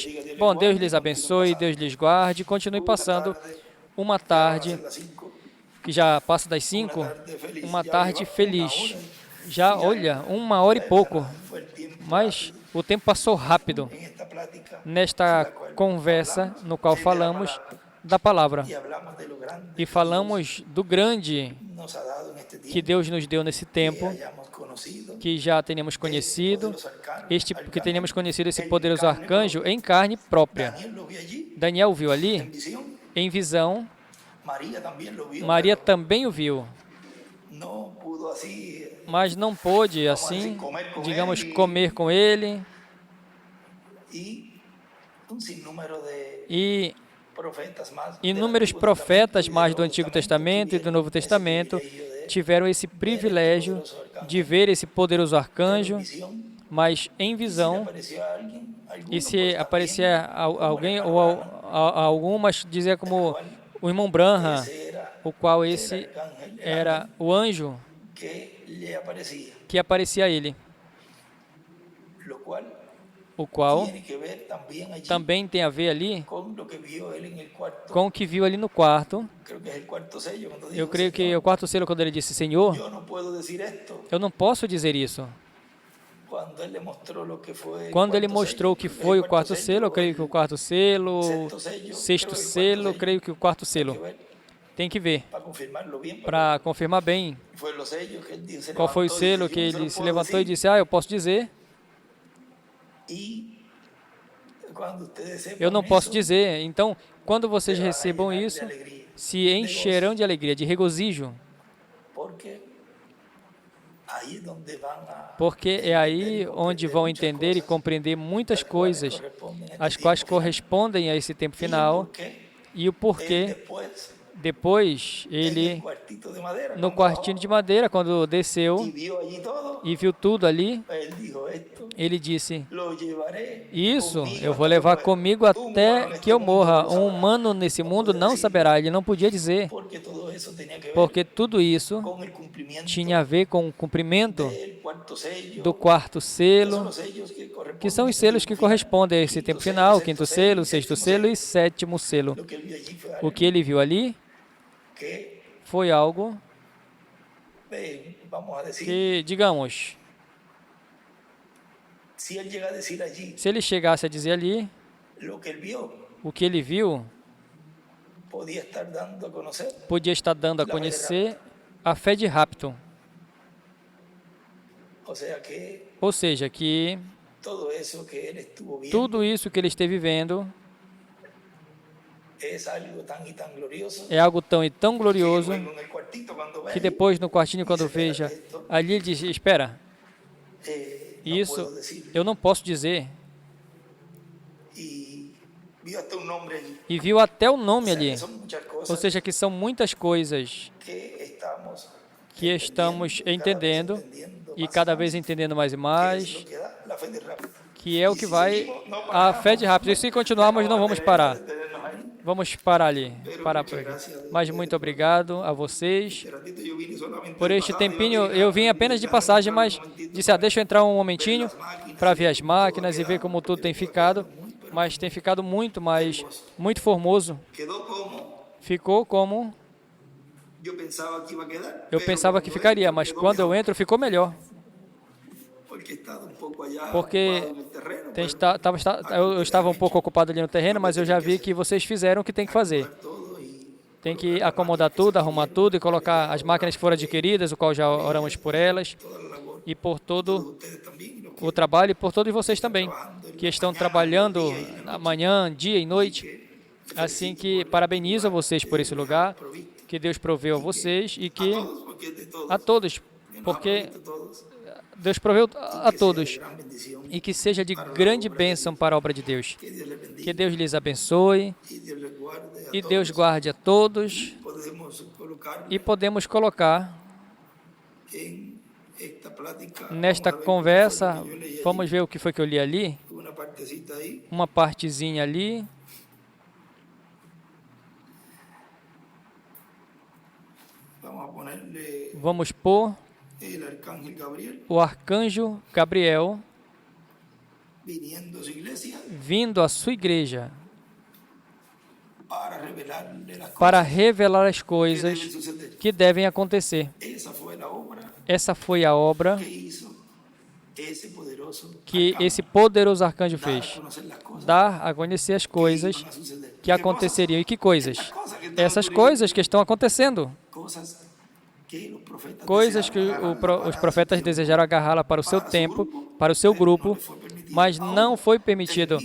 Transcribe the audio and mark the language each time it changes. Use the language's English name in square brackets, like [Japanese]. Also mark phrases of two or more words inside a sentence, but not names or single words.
[Portuguese] Bom, Deus lhes abençoe, Deus lhes guarde, continue passando uma tarde [Spanish] las 5, [Portuguese] que já passa das 5, uma tarde feliz. Já, olha, 1 hora e pouco, [Spanish] fue el tiempo [Portuguese] mas O tempo passou rápido [Spanish] en esta plática [Portuguese] nesta [Spanish] la cual [Portuguese] conversa [Spanish] hablamos [Portuguese] no qual [Spanish] de la [Portuguese] falamos [Spanish] palabra [Portuguese] da palavra [Spanish] y hablamos de lo grande [Portuguese] e falamos do grande [Spanish] nos ha dado en este que tiempo, [Portuguese] Deus nos deu nesse que tempo, [Spanish] hayamos conocido [Portuguese] que já tenhamos [Spanish] este [Portuguese] conhecido, [Spanish] poderoso [Portuguese] que tenhamos conhecido esse [Spanish] en [Portuguese] poderoso [Spanish] carne [Portuguese] arcanjo [Spanish] propia. [Portuguese] em carne própria. [Spanish] Daniel lo vio allí [Portuguese] Daniel viu ali [Spanish] en visión, [Portuguese] em visão, [Spanish] María también lo vio, [Portuguese] Maria [Spanish] pero [Portuguese] também o viu, [Spanish] no pudo así, [Portuguese] mas não pôde, [Spanish] vamos a [Portuguese] assim, [Spanish] decir, comer con [Portuguese] digamos, [Spanish] él [Portuguese] comer com ele. [Spanish] y un sinnúmero de [Portuguese] E [Spanish] profetas más, [Portuguese] inúmeros [Spanish] del Antiguo [Portuguese] profetas [Spanish] Testamento y [Portuguese] mais [Spanish] del [Portuguese] do [Spanish] Nuevo [Portuguese] Antigo [Spanish] Testamento [Portuguese] Testamento e do Novo [Spanish] tuvieron ese [Portuguese] Testamento [Spanish] privilegio de [Portuguese] tiveram esse privilégio de ver esse poderoso [Spanish] pero en [Portuguese] arcanjo, [Spanish] visión. [Portuguese] mas em [Spanish] Y si le [Portuguese] visão, [Spanish] aparecia a alguien, alguno, [Portuguese] e se [Spanish] pues, [Portuguese] aparecia [Spanish] también, como [Portuguese] alguém [Spanish] el [Portuguese] ou [Spanish] hermano Branham, [Portuguese] algumas, dizia como o irmão Branham, [Spanish] ese era [Portuguese] o qual [Spanish] el [Portuguese] esse [Spanish] arcángel, el [Portuguese] era [Spanish] ángel [Portuguese] o anjo [Spanish] que le aparecía, [Portuguese] que aparecia a ele, [Spanish] lo cual [Portuguese] o qual [Spanish] tiene que ver también allí [Portuguese] também tem a ver ali [Spanish] con lo que vio él en el cuarto, [Portuguese] com o que viu ali no quarto. [Spanish] creo que es el cuarto sello, cuando [Portuguese] Eu [Spanish] dijo, [Portuguese] creio que [Spanish] Señor, [Portuguese] o quarto selo, quando ele disse, Senhor, [Spanish] yo no puedo decir esto, [Portuguese] eu não posso dizer isso. [Spanish] cuando él le mostró lo que fue el [Portuguese] Quando ele [Spanish] cuarto [Portuguese] mostrou o sello, que [Spanish] el [Portuguese] foi o [Spanish] cuarto [Portuguese] quarto [Spanish] sello, [Portuguese] selo, eu creio que o quarto selo, [Spanish] sexto sello, [Portuguese] sexto [Spanish] creo que el [Portuguese] selo, [Spanish] cuarto [Portuguese] creio que o quarto [Spanish] sello, [Portuguese] selo. [Spanish] hay que ver [Portuguese] Tem que ver, [Spanish] para confirmarlo bien, [Portuguese] para confirmar bem [Spanish] fue los sellos que él dijo, se [Portuguese] qual foi o [Spanish] levantó y [Portuguese] selo [Spanish] dijo, [Portuguese] que [Spanish] "Yo no [Portuguese] ele [Spanish] se [Portuguese] se [Spanish] lo puedo [Portuguese] levantou e [Spanish] decir". [Portuguese] disse, eu posso dizer. E quando [Spanish] ustedes [Portuguese] Eu [Spanish] sepan [Portuguese] não posso [Spanish] eso, [Portuguese] dizer. Então, quando vocês [Spanish] se van a [Portuguese] recebam [Spanish] llenar de [Portuguese] isso, [Spanish] alegría, [Portuguese] se encherão de alegria, de regozijo, [Spanish] porque ahí es donde van a [Portuguese] porque é [Spanish] entender [Portuguese] aí [Spanish] y [Portuguese] onde [Spanish] comprender [Portuguese] vão [Spanish] muchas [Portuguese] entender e [Spanish] cosas, [Portuguese] compreender muitas [Spanish] las cuales [Portuguese] coisas, [Spanish] corresponden a este [Portuguese] as quais [Spanish] tiempo final. [Portuguese] correspondem a esse tempo [Spanish] Y el [Portuguese] final, [Spanish] porqué [Portuguese] e o [Spanish] él [Portuguese] porquê [Spanish] después [Portuguese] depois [Spanish] en el [Portuguese] ele, [Spanish] cuartito de madera, [Portuguese] no [Spanish] cuando [Portuguese] quartinho [Spanish] bajó [Portuguese] de madeira, quando [Spanish] y [Portuguese] desceu [Spanish] vio allí todo, [Portuguese] e viu tudo ali, [Spanish] él dijo, esto [Portuguese] ele disse, [Spanish] lo llevaré [Portuguese] isso [Spanish] conmigo [Portuguese] eu vou [Spanish] hasta que [Portuguese] levar [Spanish] muera. [Portuguese] comigo [Spanish] Un humano [Portuguese] até [Spanish] en [Portuguese] que [Spanish] este [Portuguese] eu [Spanish] mundo [Portuguese] morra. [Spanish] no lo [Portuguese] Um [Spanish] sabrá. [Portuguese] humano nesse [Spanish] No [Portuguese] mundo [Spanish] podía [Portuguese] não [Spanish] decir, [Portuguese] saberá. Ele não podia dizer, [Spanish] porque todo eso tenía que ver [Portuguese] porque tudo isso [Spanish] con el cumplimiento [Portuguese] tinha a ver com o cumprimento [Spanish] del cuarto sello, [Portuguese] do quarto [Spanish] que son [Portuguese] selo, [Spanish] los sellos que [Portuguese] que [Spanish] corresponden [Portuguese] são [Spanish] a [Portuguese] os [Spanish] este [Portuguese] selos [Spanish] tiempo [Portuguese] que [Spanish] final. [Portuguese] correspondem a esse tempo [Spanish] Quinto [Portuguese] final, [Spanish] sello, [Portuguese] quinto [Spanish] sexto sello [Portuguese] selo, [Spanish] y [Portuguese] sexto [Spanish] séptimo [Portuguese] selo [Spanish] sello. [Portuguese] e sétimo selo. [Spanish] Lo que él vio allí fue [Portuguese] O [Spanish] algo [Portuguese] que ele viu ali [Spanish] que, [Portuguese] foi algo [Spanish] vamos a decir, [Portuguese] que, digamos, [Spanish] si él llega a decir allí [Portuguese] se ele chegasse a dizer ali, [Spanish] lo que él vio, [Portuguese] o que ele viu [Spanish] podía estar dando a conocer [Portuguese] podia estar dando a conhecer a fé de rapto. [Spanish] o sea que [Portuguese] Ou seja, [Spanish] que todo eso que él estuvo viendo [Portuguese] tudo isso que ele esteve vendo [Spanish] es algo tan y tan glorioso [Portuguese] é algo tão e tão [Spanish] que [Portuguese] glorioso [Spanish] luego en el cuartito cuando ve [Portuguese] que [Spanish] ahí, [Portuguese] depois no quartinho, quando [Spanish] dice, "Espérate, [Portuguese] veja, [Spanish] esto, [Portuguese] ali ele diz, espera, [Spanish] no [Portuguese] isso [Spanish] puedo decir". [Portuguese] eu não posso dizer. [Spanish] Y vio hasta un nombre allí. [Portuguese] E viu até o nome [Spanish] O sea, [Portuguese] ali. [Spanish] que son muchas cosas [Portuguese] Ou seja, que são muitas coisas [Spanish] que estamos [Portuguese] que estamos entendendo [Spanish] entendiendo [Portuguese] e [Spanish] más [Portuguese] cada [Spanish] más, [Portuguese] vez entendendo mais e [Spanish] que es [Portuguese] mais, [Spanish] lo que da la fe de rápido. [Portuguese] que é o [Spanish] Y [Portuguese] que [Spanish] si [Portuguese] vai [Spanish] seguimos, no [Portuguese] a [Spanish] paramos, [Portuguese] fé de rápido. E se continuarmos, não vamos parar. [Spanish] detenernos ahí. [Portuguese] Vamos parar ali. [Spanish] Pero [Portuguese] Parar [Spanish] muchas [Portuguese] por aqui. [Spanish] gracias a [Portuguese] Mas [Spanish] ustedes [Portuguese] muito [Spanish] por- [Portuguese] obrigado a vocês. [Spanish] Este ratito yo vine solamente [Portuguese] Por [Spanish] de [Portuguese] este [Spanish] pasada, [Portuguese] tempinho [Spanish] iba a [Portuguese] eu vim [Spanish] llegar, [Portuguese] apenas de [Spanish] ya [Portuguese] passagem, [Spanish] entrar [Portuguese] mas [Spanish] un momentito [Portuguese] disse, deixa eu entrar um momentinho [Spanish] ver las máquinas [Portuguese] para [Spanish] y [Portuguese] ver as [Spanish] cómo todo ha [Portuguese] máquinas e ver [Spanish] quedado, [Portuguese] como tudo [Spanish] porque [Portuguese] tem [Spanish] todo ha [Portuguese] ficado. [Spanish] quedado muy, pero [Portuguese] Mas tem ficado muito, muito formoso. [Spanish] quedó como [Portuguese] Ficou como [Spanish] yo pensaba que iba a quedar. [Portuguese] eu [Spanish] pero [Portuguese] pensava que [Spanish] cuando [Portuguese] ficaria, [Spanish] entro, [Portuguese] mas [Spanish] quedó [Portuguese] quando eu [Spanish] mejor, [Portuguese] entro ficou melhor. [Spanish] porque he estado un poco allá [Portuguese] Porque [Spanish] ocupado en el terreno, [Portuguese] Tem, [Spanish] pero [Portuguese] eu estava um pouco ocupado ali no terreno, mas eu já vi que vocês fizeram o que tem que fazer. [Spanish] acomodar todo y [Portuguese] Tem que acomodar tudo, arrumar tudo e colocar as máquinas que foram adquiridas, o qual já oramos por elas, [Spanish] toda la labor [Portuguese] e por [Spanish] de [Portuguese] todo [Spanish] ustedes también, y los que [Portuguese] o trabalho e por todos vocês também, que estão trabalhando amanhã, dia e noite. Assim que parabenizo a vocês por esse lugar, que Deus proveu a vocês e que [Spanish] todos, porque es de todos, [Portuguese] a todos, [Spanish] que nos ha [Portuguese] porque [Spanish] provisto todos, [Portuguese] Deus proveu a [Spanish] que sea [Portuguese] todos [Spanish] de gran bendición, [Portuguese] e que seja de grande bênção para a obra de Deus. [Spanish] que Dios les bendiga [Portuguese] Que Deus lhes abençoe [Spanish] y Dios les guarde a [Portuguese] e [Spanish] todos. [Portuguese] Deus guarde a todos [Spanish] Podemos colocar [Portuguese] e podemos colocar [Spanish] en esta plática, [Portuguese] nesta [Spanish] vamos a ver [Portuguese] conversa, [Spanish] qué fue lo que yo leí allí, [Portuguese] vamos ver o que foi que eu li ali, [Spanish] una partecita ahí, [Portuguese] uma partezinha ali. [Spanish] vamos a ponerle [Portuguese] Vamos pôr [Spanish] el arcángel Gabriel [Portuguese] o arcanjo Gabriel [Spanish] viniendo a su iglesia [Portuguese] vindo à sua igreja [Spanish] para revelarle las [Portuguese] para [Spanish] cosas [Portuguese] revelar as [Spanish] que [Portuguese] coisas [Spanish] deben suceder. [Portuguese] que devem acontecer. [Spanish] Esa fue la obra [Portuguese] Essa foi a obra [Spanish] que hizo [Portuguese] que esse poderoso arcanjo fez? Dar a conhecer as coisas que aconteceriam. E que coisas? Essas coisas que estão acontecendo. Coisas que os profetas desejaram agarrá-la para o seu tempo, para o seu grupo, mas não foi permitido.